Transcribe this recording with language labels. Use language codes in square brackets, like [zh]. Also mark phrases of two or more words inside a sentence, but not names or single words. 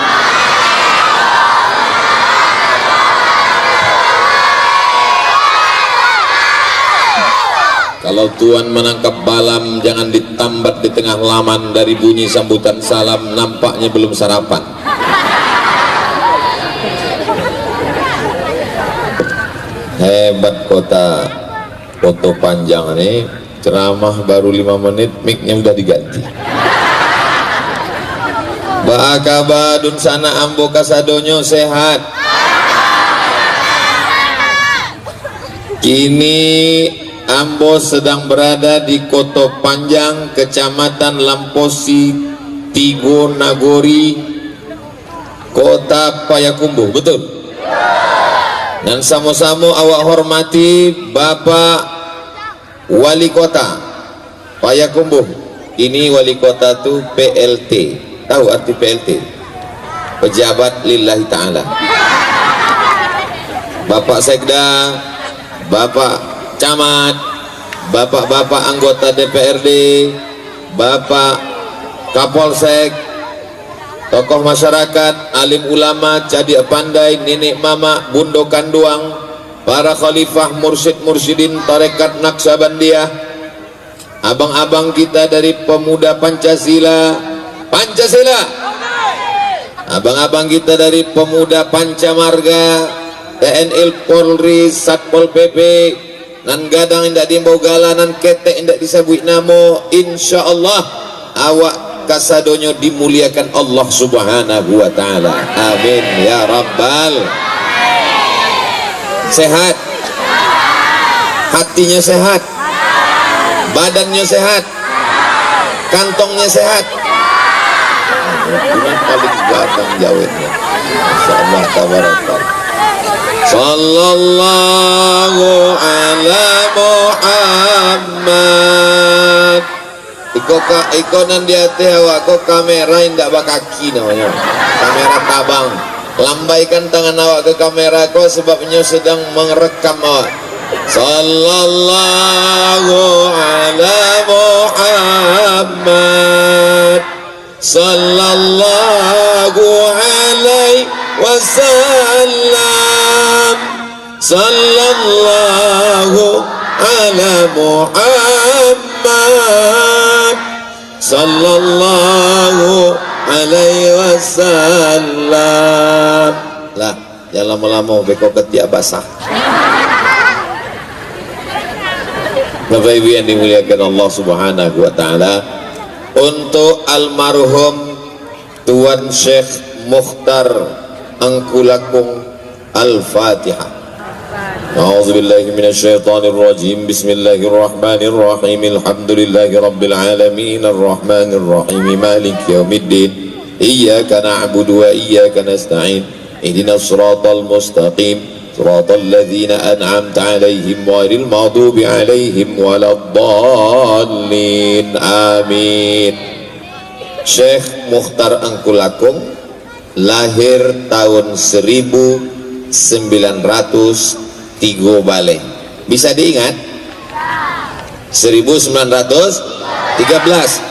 [id] Kalau Tuhan menangkap balam, jangan ditambat di tengah laman. Dari bunyi sambutan salam nampaknya belum sarapan. Hebat kota Koto Panjang nih, ceramah baru 5 menit mic-nya udah diganti. [min] Ba'akabadun sana ambo kasadonyo sehat. Kini Ambo sedang berada di Koto Panjang, Kecamatan Lamposi, Tigo Nagori, [id] Kota Payakumbuh. Betul? Dan sama-sama awak hormati Bapak Wali Kota Payakumbuh. Ini Wali Kota tuh PLT. Tahu arti PLT? Pejabat [ar] لله تعالى. [id] Bapak Sekda, Bapak Camat, bapak-bapak anggota DPRD, bapak Kapolsek, tokoh masyarakat, alim ulama, cadik pandai, nenek mama, bundo kanduang, para khalifah, mursyid-mursyidin tarekat Naksabandiyah, abang-abang kita dari pemuda Pancasila, abang-abang kita dari pemuda Pancamarga, TNI, Polri, Satpol PP, [min] nan gadang indak dimbogala, nan ketek indak disebut namo. Insyaallah awak kasadonyo dimuliakan Allah [ar] سبحانه وتعالى. آمين يا رب. [id] Sehat, hatinya sehat, badannya sehat, kantongnya sehat. Ini paling ganteng jawabnya. [ar] ما شاء الله تبارك الله. صلى الله على محمد. [min] Ikonan di hati awak kok kamera indak bakaki namanya. Kamera tabang. [id] Lambaikan tangan awak ke kamera kok sebabnya sedang merekam awak. [ar] صلى الله على محمد. صلى الله عليه وسلم. صلى الله على محمد. صلى الله عليه وسلم. [id] Lah, ya lama-lama beko ketiak basah. Bapak Ibu yang dimuliakan Allah [ar] سبحانه وتعالى, [id] untuk almarhum Tuan Syekh Mukhtar Angkulakung. [ar] Al-Fatihah. أعوذ بالله من الشيطان الرجيم. بسم الله الرحمن الرحيم. الحمد لله رب العالمين الرحمن الرحيم مالك يوم الدين. إياك نعبد وإياك نستعين. اهدنا الصراط المستقيم. صراط الذين أنعمت عليهم غير المغضوب عليهم ولا الضالين. Amin. [id] Syekh Mukhtar Angkulakung lahir tahun 1903 Bale. Bisa diingat? 1913.